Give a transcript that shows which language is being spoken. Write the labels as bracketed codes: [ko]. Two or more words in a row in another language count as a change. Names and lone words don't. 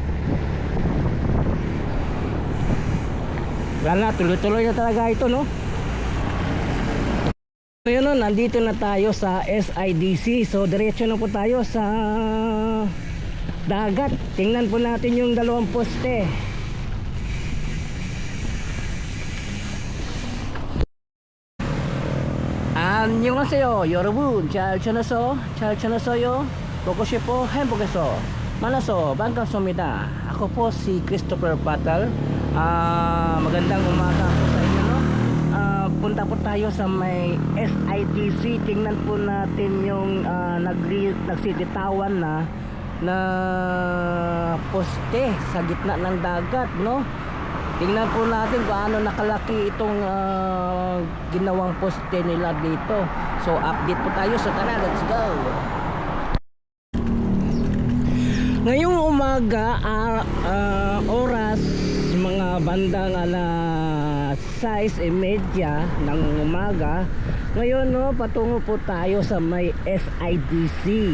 [tl] Wala na, tuloy-tuloy na talaga ito, no. Ngayon no, nandito na tayo sa SIDC. So diretso na po tayo sa dagat. Tingnan po natin yung dalawang poste. [ko] 안녕하세요 여러분. 잘 지내세요? 보고 싶어 행복해서 만나서 반갑습니다. [tl] Ako po si Christopher Patal. Magandang umaga po sa inyo, no? Punta po tayo sa may SIDC. Tingnan po natin yung nagsisitawan na poste sa gitna ng dagat, no? Tingnan po natin kung ano nakalaki itong ginawang poste nila dito. So update po tayo. So tara, [en] let's go. [tl] Ngayong umaga, oras mga bandang 6:30 ng umaga. Ngayon, no, patungo po tayo sa may SIDC.